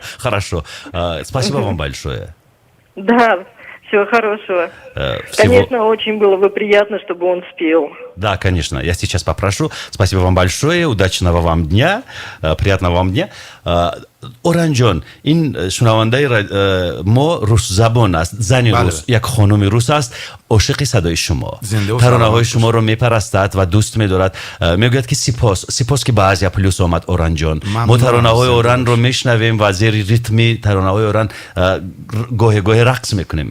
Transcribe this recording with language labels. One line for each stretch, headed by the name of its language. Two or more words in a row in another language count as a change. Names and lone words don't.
Russian: Хорошо. Спасибо вам большое. Да, всего хорошего. Конечно, очень было бы приятно, чтобы он спел. Да, конечно. Я сейчас попрошу. Спасибо вам большое. Удачного вам дня. Приятного вам дня. Оранжон,
Persian: این شنونده ما روس زبان است. زنی روس، یک خانم روس است. عاشق صدای شما. ترانه های شما رو میپرستد و دوست می‌دارد. میگوید که سپاس که به آزیا پلوس آمد اورانجان. ما ترانه های اوران رو میشنویم و زیر ریتمی ترانه های اوران گاهی رقص میکنیم.